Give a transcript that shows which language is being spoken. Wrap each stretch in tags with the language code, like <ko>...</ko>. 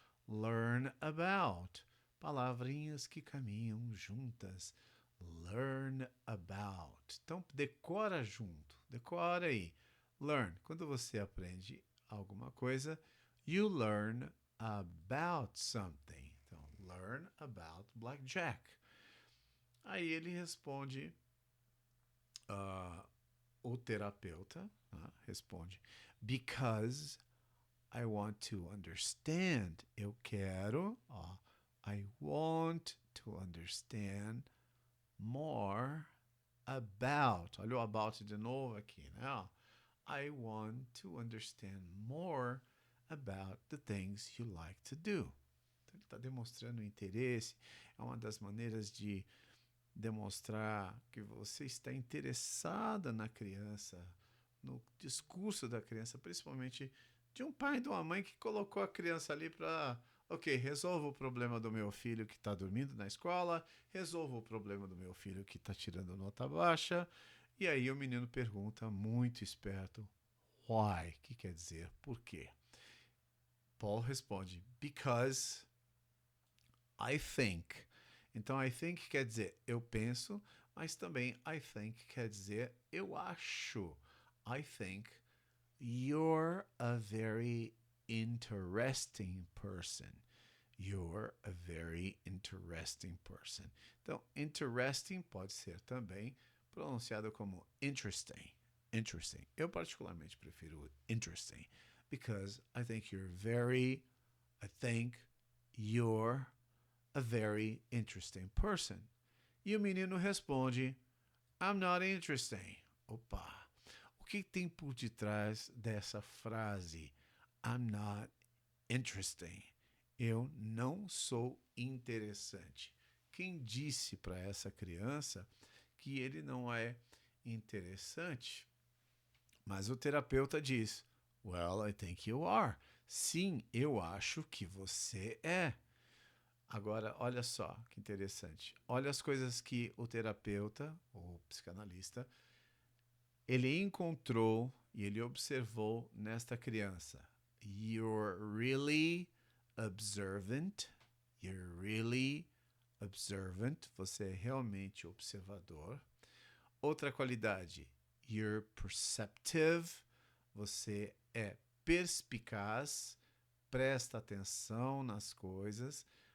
<en>Learn about.</en> <pt>Palavrinhas que caminham juntas.</pt> <en>Learn about.</en> <pt>Então, decora junto. Decora aí. Learn. Quando você aprende alguma coisa,</pt> <en>you learn about something. Então, learn about blackjack.</en> <pt>Aí ele responde, o terapeuta responde,</pt> <en>because I want to understand.</en> <pt>Eu quero,</pt> <en>I want to understand more about.</en> <pt>Olha o about de novo aqui, né?</pt> <en>I want to understand more about the things you like to do.</en> <pt>Então, ele está demonstrando interesse. É uma das maneiras de demonstrar que você está interessada na criança, no discurso da criança, principalmente de um pai e de uma mãe que colocou a criança ali para, ok, resolva o problema do meu filho que está dormindo na escola, resolva o problema do meu filho que está tirando nota baixa. E aí o menino pergunta, muito esperto, why? Que quer dizer, por quê?</pt> <en>Paul responde, because I think.</en> <pt>Então,</pt> <en>I think</en> <pt>quer dizer eu penso, mas também I think quer dizer eu acho.</pt> <en>I think you're a very interesting person. You're a very interesting person.</en> <pt>Então, interesting pode ser também pronunciado como interesting.</pt> <en>Interesting.</en> <pt>Eu particularmente prefiro</pt> <en>interesting because I think you're a very interesting person.</en> <pt>E o menino responde,</pt> <en>I'm not interesting.</en> <pt>Opa! O que tem por detrás dessa frase?</pt> <en>I'm not interesting.</en> <pt>Eu não sou interessante. Quem disse para essa criança que ele não é interessante? Mas o terapeuta diz,</pt> <en>well, I think you are.</en> <pt>Sim, eu acho que você é. Agora, olha só que interessante. Olha as coisas que o terapeuta, o psicanalista, ele encontrou e ele observou nesta criança.</pt> <en>You're really observant. You're really observant.</en> <pt>Você é realmente observador. Outra qualidade.</pt> <en>You're perceptive.</en> <pt>Você é perspicaz. Presta atenção nas coisas.</pt>